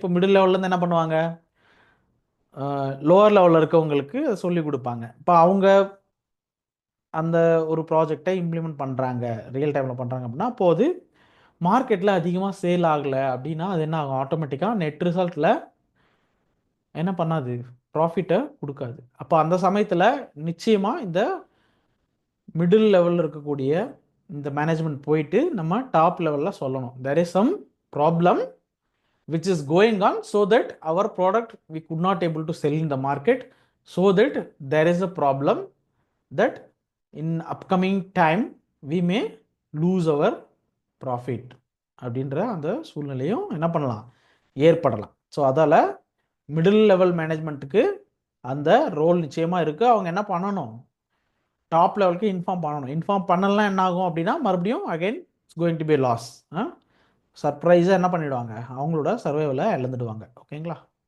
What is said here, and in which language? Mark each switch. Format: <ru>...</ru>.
<ta>இப்போ மிடில் லெவல்லேருந்து என்ன பண்ணுவாங்க, லோவர் லெவலில் இருக்கவங்களுக்கு சொல்லிக் கொடுப்பாங்க. இப்போ அவங்க அந்த ஒரு ப்ராஜெக்டை இம்ப்ளிமெண்ட் பண்ணுறாங்க, ரியல் டைமில் பண்ணுறாங்க அப்படின்னா, அப்போது மார்க்கெட்டில் அதிகமாக சேல் ஆகலை அப்படின்னா அது என்ன ஆகும், ஆட்டோமேட்டிக்காக நெட் ரிசல்ட்டில் என்ன பண்ணாது, ப்ராஃபிட்டை கொடுக்காது. அப்போ அந்த சமயத்தில் நிச்சயமாக இந்த மிடில் லெவலில் இருக்கக்கூடிய இந்த மேனேஜ்மெண்ட் போயிட்டு நம்ம டாப் லெவலில் சொல்லணும்,</ta> <en>there is some problem which is going on so that our product we could not able to sell in the market, so that there is a problem that in upcoming time we may lose our profit</en> <ta>அப்படின்ற அந்த சூழ்நிலையும் என்ன பண்ணலாம், ஏற்படலாம். So அதால் middle level மேனேஜ்மெண்ட்டுக்கு அந்த role நிச்சயமாக இருக்குது. அவங்க என்ன பண்ணணும், டாப் லெவலுக்கு இன்ஃபார்ம் பண்ணணும். இன்ஃபார்ம் பண்ணலாம் என்ன ஆகும் அப்படின்னா மறுபடியும்</ta> <en>Again it's going to be loss.</en> <ta>சர்ப்ரைஸாக என்ன பண்ணிவிடுவாங்க, அவங்களோட சர்வைவலை இழந்துடுவாங்க. ஓகேங்களா?</ta>